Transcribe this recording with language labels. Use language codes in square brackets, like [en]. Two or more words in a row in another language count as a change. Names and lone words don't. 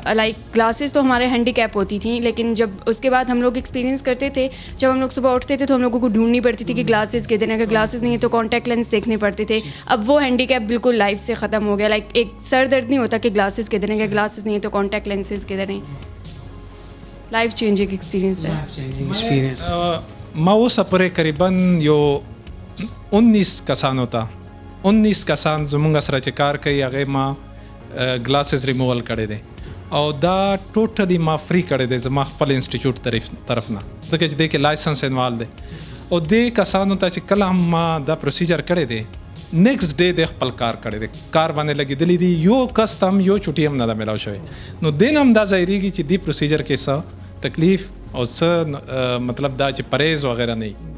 [en] like glasses [ur] تو ہمارے ہینڈی کیپ ہوتی تھیں لیکن جب اس کے بعد ہم لوگ ایکسپیرینس کرتے تھے، جب ہم لوگ صبح اٹھتے تھے تو ہم لوگوں کو ڈھونڈنی پڑتی تھی کہ گلاسز کدھر ہیں، اگر گلاسز نہیں ہیں تو [en] contact lens [ur] دیکھنے پڑتے تھے. اب وہ ہینڈی کیپ بالکل لائف سے ختم ہو گیا. لائک ایک سر درد نہیں ہوتا کہ گلاسز کدھر ہیں، اگر گلاسز نہیں ہیں تو [en] contact lenses [ur] کدھر ہیں. [en] life changing experience ہے. experience [ps] ما اوسه پورې قریبا یو 19 کسانو ته 19 کسان زمونږ سره چې کار کوي هغې ما [en] glasses removal [ps] کړی دی او دا ټوټلی ما فری کړی دی زما خپل انسټیټیوټ طرف نه ځکه چې دې کې [en] license involve [ps] دی او دې کسانو ته چې کله هم ما دا پروسیجر کړی دی [en] next day [ps] د خپل کار کړی دی کار باندې لګېدلی دي یو کس ته هم یو چوټي هم نه ده میلاو شوی نو دې نه هم دا ظاهرېږي چې دې پروسیجر کې څه تکلیف او څه مطلب دا چې پرهیز وغیرہ نه وي.